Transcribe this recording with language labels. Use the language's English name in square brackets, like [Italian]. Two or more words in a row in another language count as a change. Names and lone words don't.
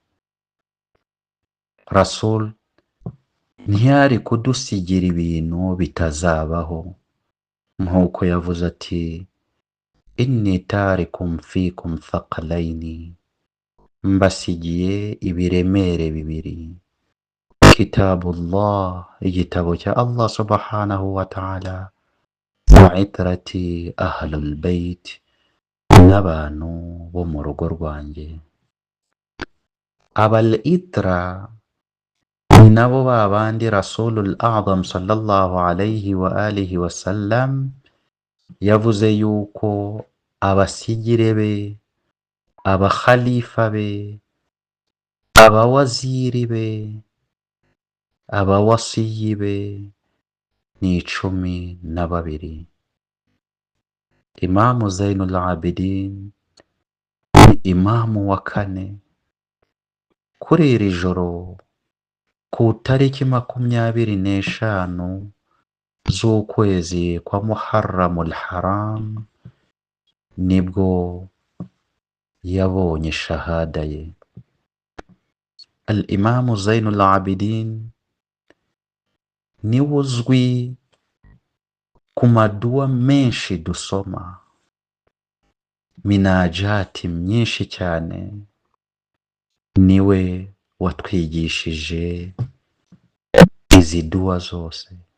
[Kinyarwanda] Rasul ntiyari kudusigira ibintu bitazabaho, nk'uko yavuze ati [Arabic] إني تارك فيكم الثقلين, [Kinyarwanda] mbasigiye ibiremere bibiri, kitabullah, igitabo cya Allah [Arabic] سبحانه وتعالى, وعترتي أهل البيت, [Kinyarwanda] n'abantu bo mu rugo rwanjye. Abal itra ni nabo babandi Rasulul A'zam [Arabic] صلى الله عليه وآله وسلم [Kinyarwanda] yavuze yuko abasigire be, abakhalifa be, abawaziri be, abawasiyi be ni 12. Imamu Zainul Abidin ni imamu wa 4 kuri iri joro ku tariki 25 z'ukwezi kwa Muharramul Haram nibwo yabonye shahada ye. Al-Imamu Zainul Abidin niwe uzwi ku maduwa menshi dusoma, minajati myinshi cyane, niwe watwigishije izi duwa zose.